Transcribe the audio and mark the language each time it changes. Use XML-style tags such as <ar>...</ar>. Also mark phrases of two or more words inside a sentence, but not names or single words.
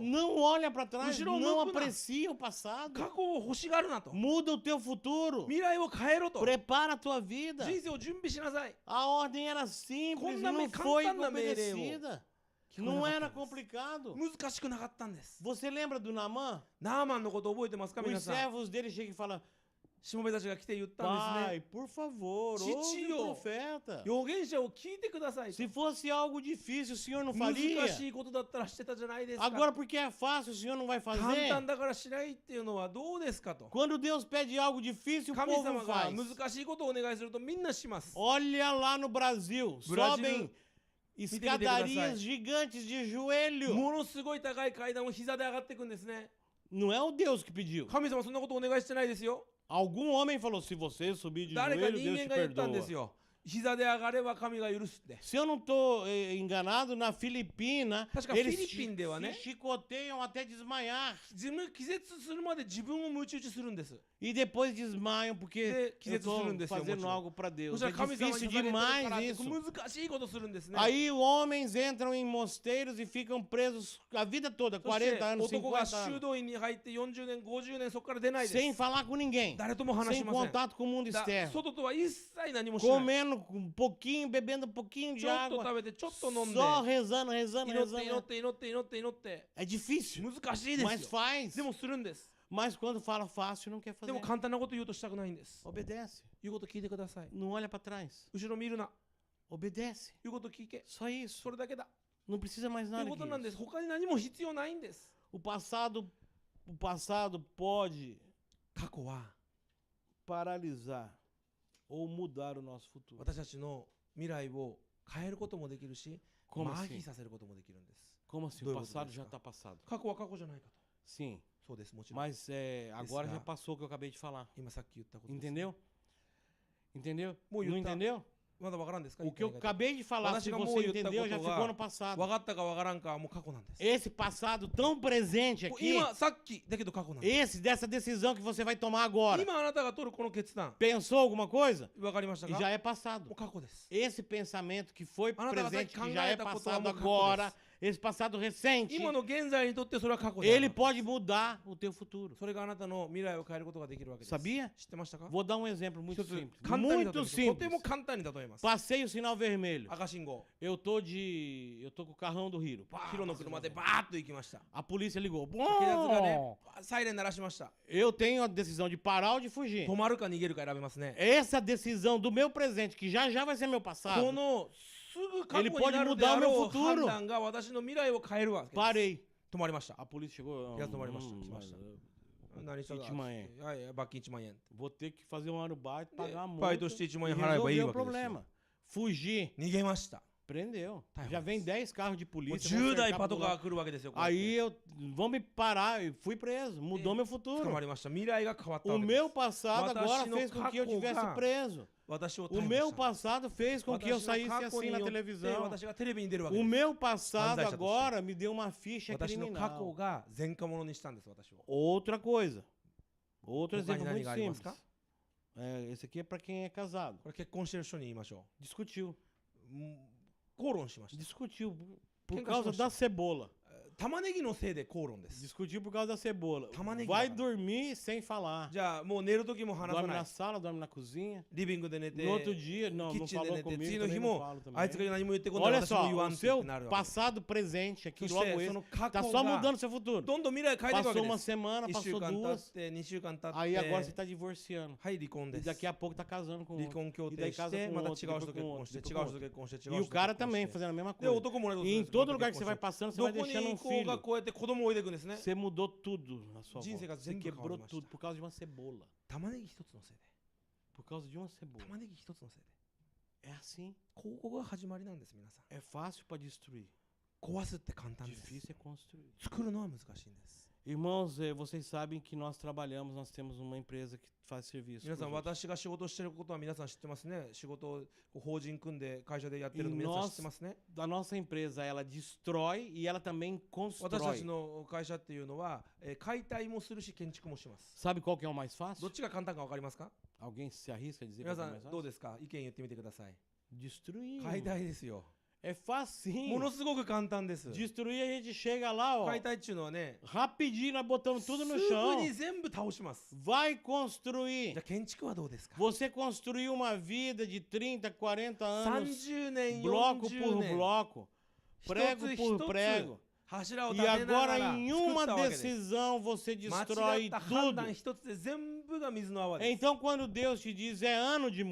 <pt>Não olha para trás,</pt> <ja>Ushiro</ja> <pt>não</pt> <ja>抜くな.</ja> <pt>aprecia o passado.</pt> <ja>過去を欲しがるなと。</ja> <pt>Muda o teu futuro.</pt> <ja>未来を変えろと。</ja> <pt>Prepara a tua vida.</pt> <ja>人生を準備しなさい。</ja> <pt>A ordem era simples e Conta-me, não foi canta-me, obedecida. Não Não era era complicado.</pt> <ja>難しくなかったんです。</ja> <pt>Você lembra do Naamã?</pt> <ja>ナーマンのこと覚えてますか、皆</ja> <pt>Os</pt> <ja>さん。</ja> <pt>servos dele chegam e falam:</pt> <ja>しもべたちが来て言ったんですね。</ja> <pt>Pai, por favor, Titio. ouve o profeta.</pt> <ja>預言者を聞いてくださいと。</ja> <pt>Se fosse algo difícil, o senhor não</pt> <ja>難</ja> <pt>faria?</pt> <ja>しいことだったらしてたじゃないですか。</ja> <pt>Agora, porque é fácil, o senhor não vai</pt> <ja>簡</ja> <pt>fazer?</pt> <ja>単だからしないっていうのはどうですかと。</ja> <pt>Quando Deus pede algo difícil, o</pt> <ja>神</ja> <pt>povo</pt> <ja>様が</ja> <pt>faz.</pt> <ja>難しいことをお願いするとみんなします。</ja> <pt>Olha lá no Brasil, Brasil, sobem escadarias gigantes de joelho.</pt> <ja>ものすごい高い階段を膝で上がっていくんですね。</ja> <pt>Não é o Deus que pediu.</pt> <ja>神様そんなことお願いしてないですよ。</ja> <pt>Algum homem falou: se você subir de</pt> <ja>誰か</ja> <pt>joelho,</pt> <ja>人</ja> <pt>Deus</pt> <ja>間</ja> <pt>te</pt> <ja>が言ったんです</ja> <pt>perdoa.</pt> <ja>よ。膝で上がれば神が許すって。</ja> <pt>Se eu não estou enganado, na Filipina, Acho que a eles Filipina deu, né? se chicoteiam até desmaiar.</pt> <ja>自分気絶するまで自分を鞭打ちするんです。</ja> <pt>E depois desmaiam porque Que eu estou Jesus desse fazendo motivo. algo para</pt> <ja>そ</ja> <pt>Deus.</pt> <ja>したら</ja> <pt>É</pt> <ja>神様に</ja> <pt>difícil</pt> <ja>捧げてるから</ja> <pt>demais</pt> <ja>って</ja> <pt>isso.</pt> <ja>難しいことするんですね。</ja> <pt>Aí homens entram em mosteiros e ficam presos a vida toda,</pt> <ja>そして</ja> <pt>40 anos,</pt> <ja>男が</ja> <pt>50</pt> <ja>修</ja> <pt>anos,</pt> <ja>道院に入って40年、50年そこから出ないで</ja> <pt>sem</pt> <ja>す。</ja> <pt>falar com ninguém,</pt> <ja>誰とも話</ja> <pt>sem</pt> <ja>しません。</ja> <pt>contato com o mundo</pt> <ja>だ</ja> <pt>externo,</pt> <ja>外とは一切何もしない。</ja> <pt>comendo um pouquinho, bebendo um pouquinho de</pt> <ja>ちょっと</ja> <pt>água,</pt> <ja>食べてちょっと飲んで</ja> <pt>só rezando, rezando,</pt> <ja>祈って祈っ</ja> <pt>rezando.</pt> <ja>て祈って祈って祈って</ja> <pt>É difícil,</pt> <ja>難しいで</ja> <pt>mas</pt> <ja>すよ。</ja> <pt>faz.</pt> <ja>でもするんです。</ja> <pt>Mas quando fala fácil, não quer</pt> <ja>でも</ja> <pt>fazer.</pt> <ja>簡単なこと言うとしたくないんです。</ja> <pt>Obedece.</pt> <ja>言うこと聞いてください。</ja> <pt>Não olha para trás.</pt> <ja>後ろ見るな。</ja> <pt>Obedece.</pt> <ja>言うこと聞け。</ja> <pt>Só isso.</pt> <ja>それだけだ。</ja> <pt>Não precisa mais</pt> <ja>とい</ja> <pt>nada</pt> <ja>うことなんで</ja> <pt>disso.</pt> <ja>す。他に何も必要ないんです。</ja> <pt>O passado pode</pt> <ja>過去は</ja> <pt>paralisar ou mudar o nosso futuro.</pt> <ja>私たちの未来を変えることもできるし、</ja> <pt>Como</pt> <ja>麻</ja> <pt>assim?</pt> <ja>痺させることもできるんです。</ja> <pt>Como assim? Dois O passado modelos, já tá? está passado.</pt> <ja>過去は過去じゃないかと。</ja> <pt>Sim,</pt> <ja>そうです、もちろん。</ja> <pt>mas agora Esse já já- passou o que eu acabei de falar.</pt> <ja>今さっき言ったことです。</ja> <pt>Entendeu? Entendeu?</pt> <ja>Mo</ja> <pt>Não</pt> <ja>yuta.</ja> <pt>entendeu?</pt> <ja>まだわからんですか？</ja> <pt>O que eu</pt> <ja>言ったこと</ja> <pt>acabei de falar, se</pt> <ja>私が</ja> <pt>você</pt> <ja>もう言った</ja> <pt>entendeu, já</pt> <ja>ことが</ja> <pt>ficou no passado.</pt> <ja>わかったかわからんかはもう過去なんです。</ja> <pt>Esse passado tão presente</pt> <ja>もう</ja> <pt>aqui,</pt> <ja>今さっきだけど過去なんです。</ja> <pt>dessa decisão que você vai tomar agora,</pt> <ja>今あなたが取るこの決断、</ja> <pt>pensou alguma coisa?</pt> <ja>わかりました</ja> <pt>E</pt> <ja>か？</ja> <pt>já é</pt> <ja>も</ja> <pt>passado.</pt> <ja>う過去です。</ja> <pt>Esse pensamento que foi Ah, não, tá, presente, tá, que já é tá, tá, passado tá, tá, tá, agora, esse passado recente,</pt> <ja>今の現在にとってそれは過去であ</ja> <pt>ele</pt> <ja>る。</ja> <pt>pode mudar o teu futuro.</pt> <ja>それがあなたの未来を変えることができるわけです。</ja> <pt>Sabia?</pt> <ja>知ってましたか？</ja> <pt>Vou dar um exemplo muito</pt> <ja>一つ</ja> <pt>simples.</pt> <ja>簡単に例え</ja> <pt>Muito</pt> <ja>ます。とても</ja> <pt>simples.</pt> <ja>簡単に例えます。</ja> <pt>Passei o sinal vermelho.</pt> <ja>赤信号。</ja> <pt>Eu tô com o carrão do Hiro. Pá,</pt> <ja>ヒロの車で</ja> <pt>passei</pt> <ja>バ</ja> <pt>o sinal</pt> <ja>ーッと行きました。</ja> <pt>vermelho. A polícia ligou.</pt> <ja>警察がね</ja> <pt>Bom,</pt> <ja>サイレン鳴らしました。</ja> <pt>eu tenho a decisão de parar ou de fugir.</pt> <ja>止まるか逃げるか選べますね。</ja> <pt>Essa decisão do meu presente, que já já vai ser meu</pt> <ja>こ</ja> <pt>passado,</pt> <ja>のぐ過去</ja> <pt>Ele</pt> <ja>に</ja> <pt>pode</pt> <ja>なるで</ja> <pt>mudar</pt> <ja>あ</ja> <pt>o</pt> <ja>ろ</ja> <pt>meu</pt> <ja>う判</ja> <pt>futuro.</pt> <ja>断が私の未来を変えるわけです。</ja> <pt>Parei.</pt> <ja>止まりました</ja> <pt>A polícia chegou. Já tomou uma chance, mas, basta.</pt> <ja>何したか 1万円罰金1万円</ja> <pt>vou ter que fazer um arubaito, pagar a multa</pt> <ja>バイトして1万</ja> <pt>e</pt> <ja>円払えばいい</ja> <pt>resolver o</pt> <ja>わけですよ</ja> <pt>problema. Fugir.</pt> <ja>逃げました</ja> <pt>Prendeu. Tá Já errado. vem 10 carros de</pt> <ja>もう</ja> <pt>polícia. vão</pt> <ja>10 台</ja> <pt>cercar</pt> <ja>パ</ja> <pt>pro</pt> <ja>トカー</ja> <pt>lugar.</pt> <ja>が来るわけですよこうやって</ja> <pt>Aí eu vão me parar e fui preso. Mudou meu</pt> <ja>捕</ja> <pt>futuro.</pt> <ja>まりました未来が変わったわ</ja> <pt>O</pt> <ja>けです</ja> <pt>meu passado agora</pt> <ja>私の</ja> <pt>fez com que eu</pt> <ja>kako</ja> <pt>tivesse</pt> <ja>ga-</ja> <pt>preso.</pt> <ja>私を</ja> <pt>O</pt> <ja>逮捕</ja> <pt>meu</pt> <ja>した</ja> <pt>passado fez com que eu</pt> <ja>私の</ja> <pt>saísse</pt> <ja>過去</ja> <pt>assim</pt> <ja>に</ja> <pt>na</pt> <ja>よって</ja> <pt>televisão.</pt> <ja>私がテレビに出るわけ</ja> <pt>O</pt> <ja>です</ja> <pt>meu passado Bandai-cha agora me deu uma ficha</pt> <ja>私の過去</ja> <pt>criminal.</pt> <ja>が前科者にしたんです私を</ja> <pt>Outra coisa. Outro Opa, exemplo</pt> <ja>Nani</ja> <pt>muito</pt> <ja>があります</ja> <pt>simples. Esse aqui é para quem é casado.</pt> <ja>これ結婚してる人に言いましょ</ja> <pt>Discutiu.</pt> <ja>う口論しました</ja> <pt>Discutiu por Quem causa gostou? da cebola.</pt> <ja>玉ねぎのせいで口論です</ja> <pt>Discutiu por causa da cebola.</pt> <ja>Tamanegi</ja> <pt>Vai</pt> <ja>da-</ja> <pt>dormir sem falar.</pt> <ja>じゃあもう寝る時も話さ</ja> <pt>Dorme</pt> <ja>ない</ja> <pt>na sala, dorme na cozinha.</pt> <ja>リビングで寝て</ja> <pt>No outro dia, não, não</pt> <ja>キッチンで</ja> <pt>falou</pt> <ja>寝て</ja> <pt>comigo,</pt> <ja>次の</ja> <pt>também</pt> <ja>日</ja> <pt>não</pt> <ja>も</ja> <pt>falo</pt> <ja>あいつ</ja> <pt>também.</pt> <ja>が何も言ってこない</ja> <pt>Olha</pt> <ja>私も</ja> <pt>só,</pt> <ja>言わん</ja> <pt>o</pt> <ja>って言っ</ja> <pt>seu</pt> <ja>てなるわけです</ja> <pt>passado, presente</pt> <ja>そ</ja> <pt>aqui,</pt> <ja>し</ja> <pt>logo</pt> <ja>てそ</ja> <pt>esse,</pt> <ja>の過</ja> <pt>tá</pt> <ja>去</ja> <pt>só</pt> <ja>が</ja> <pt>mudando seu futuro.</pt> <ja>どんどん未来変えていくわ</ja> <pt>Passou</pt> <ja>け</ja> <pt>uma</pt> <ja>です</ja> <pt>semana,</pt> <ja>1週</ja> <pt>passou</pt> <ja>間経</ja> <pt>duas,</pt> <ja>って2週間経っ</ja> <pt>aí agora você</pt> <ja>て</ja> <pt>tá divorciando.</pt> <ja>はい離婚</ja> <pt>E</pt> <ja>です</ja> <pt>daqui a pouco tá casando com</pt> <ja>離</ja> <pt>outro.</pt> <ja>婚協</ja> <pt>E</pt> <ja>定</ja> <pt>daí</pt> <ja>し</ja> <pt>casa</pt> <ja>て</ja> <pt>com</pt> <ja>また</ja> <pt>outro,</pt> <ja>違う人</ja> <pt>depois</pt> <ja>結</ja> <pt>com</pt> <ja>婚して</ja> <pt>outro,</pt> <ja>違</ja> <pt>depois</pt> <ja>う</ja> <pt>com</pt> <ja>人</ja> <pt>outro.</pt> <ja>結婚して違</ja> <pt>E</pt> <ja>う</ja> <pt>o</pt> <ja>人</ja> <pt>cara</pt> <ja>結婚</ja> <pt>também</pt> <ja>して</ja> <pt>fazendo a mesma</pt> <ja>で</ja> <pt>coisa.</pt> <ja>男も同じこと</ja> <pt>E</pt> <ja>で</ja> <pt>em</pt> <ja>す</ja> <pt>todo</pt> <ja>また</ja> <pt>lugar</pt> <ja>結</ja> <pt>que você</pt> <ja>婚</ja> <pt>vai</pt> <ja>して</ja> <pt>passando, você</pt> <ja>ど</ja> <pt>vai</pt> <ja>こに</ja> <pt>deixando</pt> <ja>行</ja> <pt>um</pt> <ja>こうが</ja> <pt>filho.</pt> <ja>こうやって子供を置いていくんですね</ja> <pt>Você mudou tudo na sua</pt> <ja>Jinse</ja> <pt>volta.</pt> <ja>ga</ja> <pt>Você</pt> <ja>zenbu</ja> <pt>quebrou</pt> <ja>kawarimashita.</ja> <pt>tudo por causa de uma cebola.</pt> <ja>玉ねぎ一つのせいで</ja> <pt>Por causa de uma cebola.</pt> <ja>玉ねぎ一つのせいで</ja> <pt>É assim.</pt> <ja>ここが始まりなんです皆さん</ja> <pt>É fácil para destruir.</pt> <ja>壊すって簡単です</ja> <pt>Difícil é construir.</pt> <ja>作るのは難しいんです</ja> <pt>Irmãos, vocês sabem que nós trabalhamos, nós temos uma empresa que faz serviço.</pt> <ja>皆さん</ja> <pt>pros outros.</pt> <ja>私が仕事してることは皆さん知ってますね仕事を法人組んで会社でやってるの</ja> <pt>E</pt> <ja>皆さん知</ja> <pt>nós,</pt> <ja>ってますね</ja> <pt>da nossa empresa, ela destrói e ela também</pt> <ja>私た</ja> <pt>constrói.</pt> <ja>ちの会社っていうのは、解体もするし建築もします</ja> <pt>Sabe qual que é o mais</pt> <ja>ど</ja> <pt>fácil?</pt> <ja>っちが簡単か分かりますか</ja> <pt>Alguém se arrisca a dizer</pt> <ja>皆</ja> <pt>qual que</pt> <ja>さ</ja> <pt>é o mais</pt> <ja>んどう</ja> <pt>fácil?</pt> <ja>ですか意見言ってみてください</ja> <pt>Destruir.</pt> <ja>解体ですよ</ja> <pt>É</pt> <ja>も</ja> <pt>facinho.</pt> <ja>のすごく簡単です</ja> <pt>Destruir, a gente chega lá, ó.</pt> <ja>解体っていうのはね</ja> <pt>Rapidinho, nós botamos</pt> <ja>す</ja> <pt>tudo</pt> <ja>ぐ</ja> <pt>no chão.</pt> <ja>に全部倒します</ja> <pt>Vai</pt> <ja>じ</ja> <pt>construir.</pt> <ja>ゃあ建築はどうですか</ja> <pt>Você construiu uma vida de 30, 40 anos,</pt> <ja>30年</ja> <pt>bloco</pt> <ja>40</ja> <pt>por</pt> <ja>年</ja> <pt>bloco,</pt> <ja>一</ja> <pt>prego</pt> <ja>つ</ja> <pt>por</pt> <ja>一つ</ja> <pt>prego.</pt> <ja>柱を</ja> <pt>E</pt> <ja>立てなが</ja> <pt>agora,</pt> <ja>ら</ja> <pt>em</pt> <ja>作</ja> <pt>uma</pt> <ja>ったわけです</ja> <pt>decisão, você</pt> <ja>間違</ja> <pt>destrói</pt> <ja>った判</ja> <pt>tudo.</pt> <ja>断一つで全部が水の泡です</ja> <pt>Então, quando Deus te diz é ano de</pt>